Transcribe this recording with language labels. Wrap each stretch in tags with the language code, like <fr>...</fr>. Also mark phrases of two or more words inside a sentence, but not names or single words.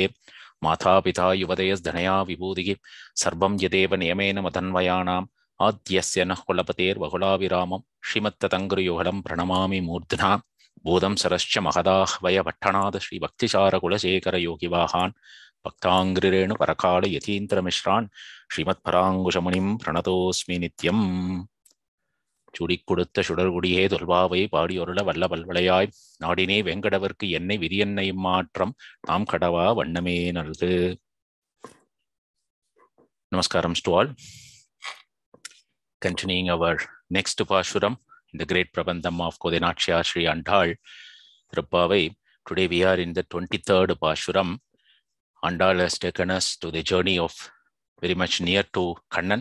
<sa>मातापिता युवतयस्धनया विभूतिः सर्वं यदेव नियमेन मदन्वयानाम् आद्यस्य नः कुलपतेर्वकुलाभिरामं श्रीमत्तदङ्घ्रियुगलं प्रणमामि मूर्ध्ना बोधं सरश्च महदाह्वय पट्टणाद श्रीभक्तिसारकुलशेखरयोगिवाहान् भक्ताङ्घ्रिरेणुपरकाल यतीन्द्रमिश्रान् श्रीमत्पराङ्कुशमुनिं प्रणतोऽस्मि नित्यम्.</sa> <ta>சுடிக்குடுத்த சுடர்குடியே தொல்வாவை பாடியொருள வல்ல வல்வளையாய் நாடினே வெங்கடவர்க்கு என்னை விரியன்னை மாற்றம் நாம் கடவா வண்ணமே நல்கு.</ta> <en>Namaskaram to all. Continuing our next Pashuram in the great Prabandham of Kodinachya Sri Andal Thirupavai. Today we are in the 23rd Pashuram. Andal has taken us to the journey of very much near to Kannan.</en>